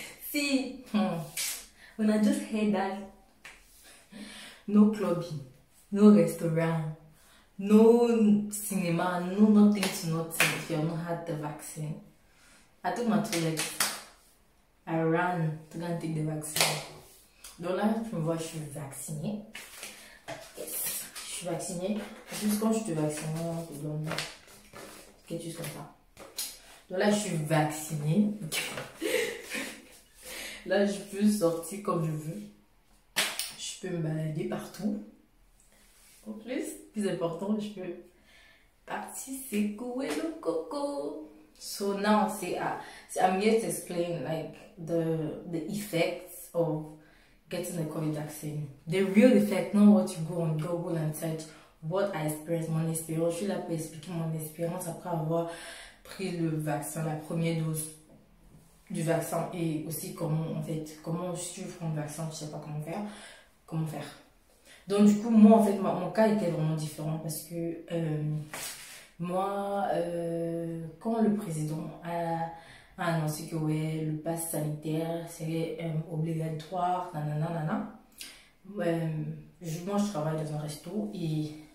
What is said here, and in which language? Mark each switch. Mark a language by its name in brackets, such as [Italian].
[English] Si, when I just heard that, no clubbing, no restaurant, no cinema, no nothing to nothing if you have not had the vaccine. I took my toilet. I ran to go and take the vaccine. [French] Donc là, tu me vois, je suis vaccinée. Yes, je suis vaccinée. Juste quand je te vaccine, on te donne quelque chose comme ça. Donc là, je suis vaccinée. Là, je peux sortir comme je veux. Je peux me balader partout. En plus important, je peux partir secouer le coco. [English] So now, I'm here to explain like the effects of getting the COVID vaccine. The real effect, not what you go on Google and search. What I experienced, [French] mon expérience. Je suis là pour expliquer mon expérience après avoir pris le vaccin, la première dose du vaccin, et aussi comment suivre le vaccin, je sais pas comment faire. Donc du coup, moi en fait, mon cas était vraiment différent parce que moi, quand le président a annoncé que ouais, le pass sanitaire serait obligatoire, nanana, moi je travaille dans un resto et